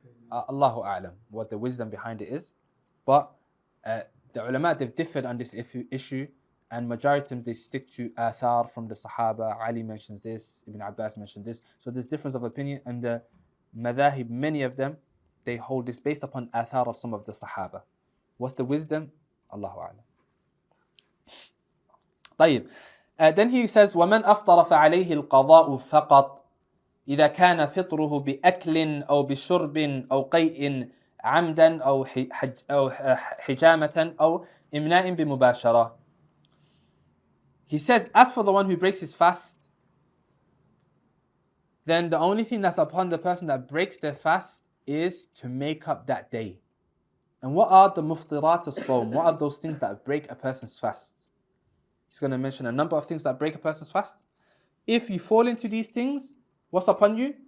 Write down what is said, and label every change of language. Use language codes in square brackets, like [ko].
[en] Allahu A'lam, what the wisdom behind it is. But the ulama, they've differed on this issue, and majority of them, they stick to athar from the Sahaba. Ali mentions this, Ibn Abbas mentioned this. So there's difference of opinion, and the madhahib, many of them, they hold this based upon athar of some of the Sahaba. What's the wisdom? Allahu A'lam. [ar] طيب. [en] Then he says, [ar] وَمَنْ أَفْطَرَ فَعَلَيْهِ الْقَضَاءُ فَقَطْ إذا كان فطره بأكل أو بشرب أو قيء عمدا أو حجامة أو إمناء بمباشرة. [en] He says, as for the one who breaks his fast, then the only thing that's upon the person that breaks their fast is to make up that day. And what are the muftirat as-sawm? What are those things that break a person's fast? He's going to mention a number of things that break a person's fast. If you fall into these things, what's upon you?